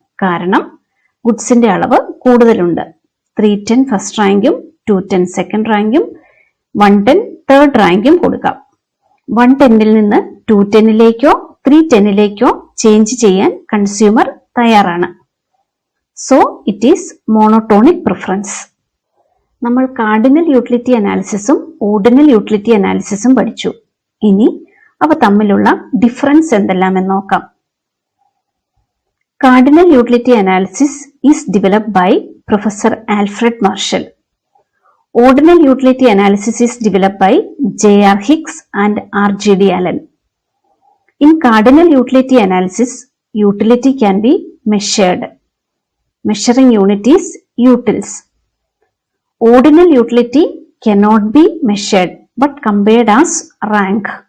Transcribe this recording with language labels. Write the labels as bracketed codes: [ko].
[ml] കാരണം ഗുഡ്സിന്റെ അളവ് കൂടുതലുണ്ട്. 310 ഫസ്റ്റ് റാങ്കും 210 സെക്കൻഡ് റാങ്കും 110 തേർഡ് റാങ്കും കൊടുക്കാം. 110ൽ നിന്ന് 210ലേക്കോ 310ലേക്കോ ചേഞ്ച് ചെയ്യാൻ കൺസ്യൂമർ തയ്യാറാണ്. [en] So, it is monotonic preference. [ml] നമ്മൾ കാർഡിനൽ യൂട്ടിലിറ്റി അനാലിസിസും ഓർഡിനൽ യൂട്ടിലിറ്റി അനാലിസിസും പഠിച്ചു. ഇനി അവ തമ്മിലുള്ള ഡിഫറൻസ് എന്തെല്ലാമെന്ന് നോക്കാം. [en] Cardinal utility analysis is developed by professor Alfred Marshall. Ordinal utility analysis is developed by J.R. Hicks and R.G.D. Allen. In cardinal utility analysis, utility can be measured. Measuring unit is utils. Ordinal utility cannot be measured but compared as rank.